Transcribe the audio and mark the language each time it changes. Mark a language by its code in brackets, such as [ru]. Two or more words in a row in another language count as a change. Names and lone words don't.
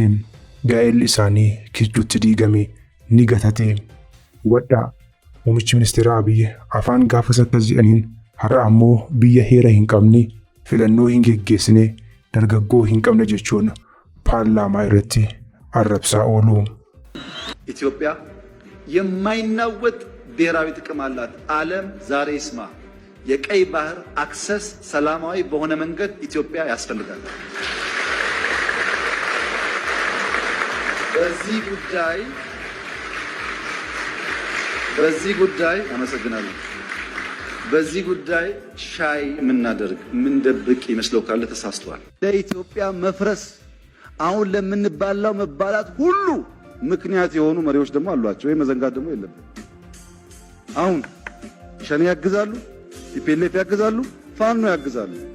[om] Gaa'elli isaanii kijjuutti diigame ni gatate. Wadhaa muummichi ministeeraa Abiy afaan gaafas akkas jedhaniin har'a ammoo biyya heera hin qabne filannoo hin geggeessine dargaggoo hin qabne jechuun paarlaamaa irratti arrabsaa oolu. [am] ኢትዮጵያ የማይናወጥ ብሔራዊ ጥቅም አላት። ዓለም ዛሬ ይስማ። የቀይ ባህር አክሰስ ሰላማዊ በሆነ መንገድ ኢትዮጵያ ያስፈልጋል። በዚህ ጉዳይ ሻይ የምናደርግ ምንደብቅ ይመስለው ካለ ተሳስተዋል። ለኢትዮጵያ መፍረስ አሁን ለምንባላው መባላት ሁሉ ምክንያት የሆኑ መሪዎች ደግሞ አሏቸው። ይሄ መዘንጋት ደግሞ የለብንም። አሁን ሸኔ ያግዛሉ፣ ቲፒኤልኤፍ ያግዛሉ፣ ፋኖ ያግዛሉ።